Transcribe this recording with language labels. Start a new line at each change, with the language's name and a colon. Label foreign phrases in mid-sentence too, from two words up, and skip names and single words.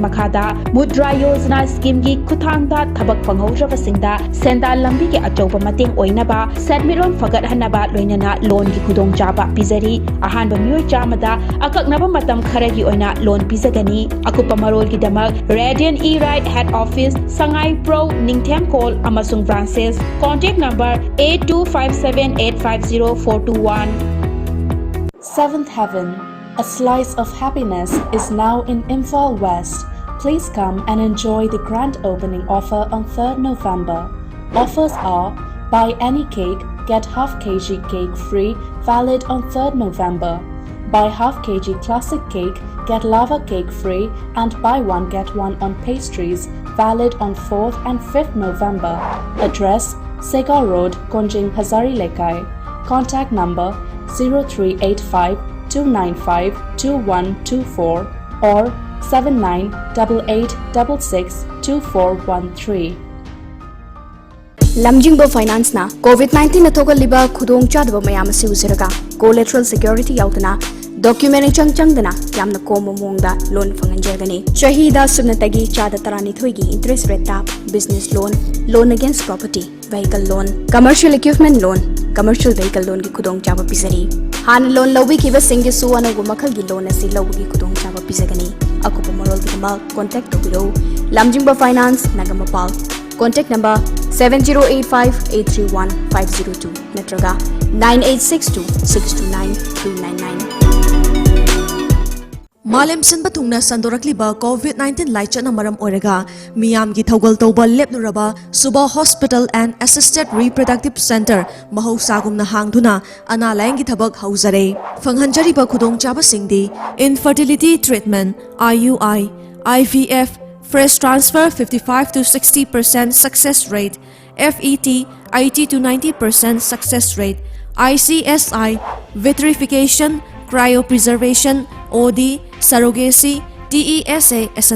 Manipuri: makhada Mudra Yojana scheme gi kuthangda thabak panghojraba singda senda lambi ki achauba mating oinaba sadmiron fagat hanaba loinana loan gi khudong chaba pizari ahanba miyoi chamada akaknaba matam khara gi oina loan pizagani akupa marol gi damak Radiant E-Ride head office Sangai Pro Ningthem Call amasung branches
English: contact number
Manipuri: 8257850421.
English: Seventh Heaven, a slice of happiness, is now in Imphal West. Please come and enjoy the grand opening offer on 3rd November. Offers are buy any cake, get half kg cake free, valid on 3rd November. Buy half kg classic cake, get lava cake free, and buy one get one on pastries, valid on 4th and 5th November. Address Segar Road, Konjing, Hazari Lekai. Contact number 0385 295 2124 or 7988662413.
Manipuri: Lamjingbo Finance na COVID-19 na thogal khudong chadba mayam si usiraga
English: collateral security
Manipuri: yautana document changdana yamna komo mongda loan fanganjagani shahida sunatagi chada tarani thoigi
English: interest rate
Manipuri: tap
English: business loan against property vehicle loan commercial equipment loan commercial vehicle loan
Manipuri: ki khudong chaba pisari han loan lobi ki ba singi suwana gu makhal gi loan asi lobi khudong chaba pisagani akupa morol gi ma contact tobiro Lamjingbo Finance Nagamapal.
English: Contact number 7085831502 natraga 9862629299.
Manipuri: Malem Sinba Tungna Sandorakliba COVID-19 Laichana Maram Orega Miyam Gi Thogal Toba Lepnuraba
English: Suba Hospital and Assisted Reproductive Center
Manipuri: Mahosagumna Hangduna Ana Layangi Thabak Hauzare Fanghanjariba Khudong Chaba Singdi
English: Infertility Treatment IUI IVF Fresh transfer 55 to 60% success rate, FET 80 to 90% success rate, ICSI, vitrification, cryopreservation, OD, surrogacy, DESA, etc.